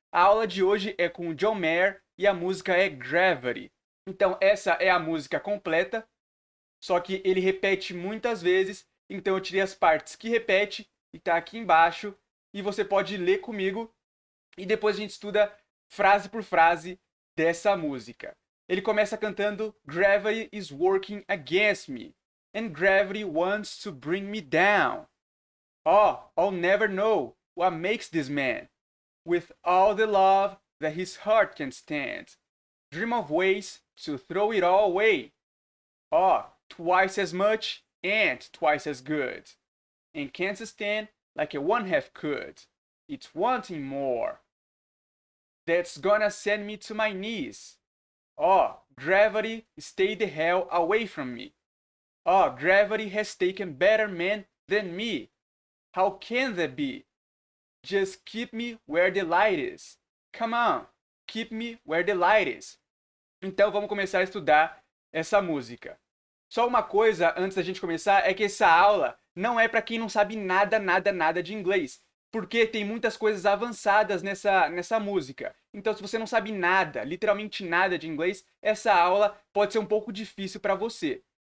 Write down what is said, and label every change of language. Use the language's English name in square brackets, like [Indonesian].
[Portuguese] A aula de hoje é com o John Mayer e a música é Gravity. Então, essa é a música completa, só que ele repete muitas vezes, então eu tirei as partes que repete e tá aqui embaixo e você pode ler comigo e depois a gente estuda frase por frase dessa música. Ele começa cantando [English] Gravity is working against me and gravity wants to bring me down. Oh, I'll never know what makes this man with all the love that his heart can stand. Dream of ways to throw it all away. Oh, twice as much and twice as good. And can't stand like a one half could. It's wanting more. That's gonna send me to my knees. Oh, gravity, stay the hell away from me. Oh, gravity has taken better men than me. How can that be? Just keep me where the light is. Come on, keep me where the light is. [Portuguese] Então vamos começar a estudar essa música. Só uma coisa antes da gente começar é que essa aula não é para quem não sabe nada de inglês, porque tem muitas coisas avançadas nessa música. Então se você não sabe nada, literalmente nada de inglês, essa aula pode ser um pouco difícil para você.